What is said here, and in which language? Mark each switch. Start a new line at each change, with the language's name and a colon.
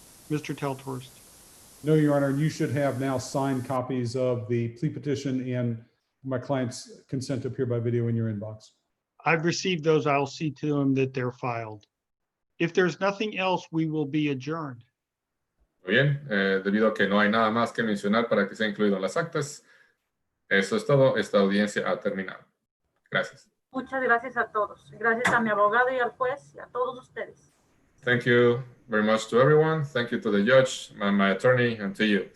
English: Mr. Teltorst? No, Your Honor, you should have now signed copies of the plea petition and my client's consent to appear by video in your inbox. I've received those. I'll see to them that they're filed. If there's nothing else, we will be adjourned.
Spanish: Muy bien, debido a que no hay nada más que mencionar para que sea incluido en las actas, eso es todo. Esta audiencia ha terminado. Gracias. Muchas gracias a todos. Gracias a mi abogado y al juez y a todos ustedes.
English: Thank you very much to everyone. Thank you to the judge, my attorney, and to you.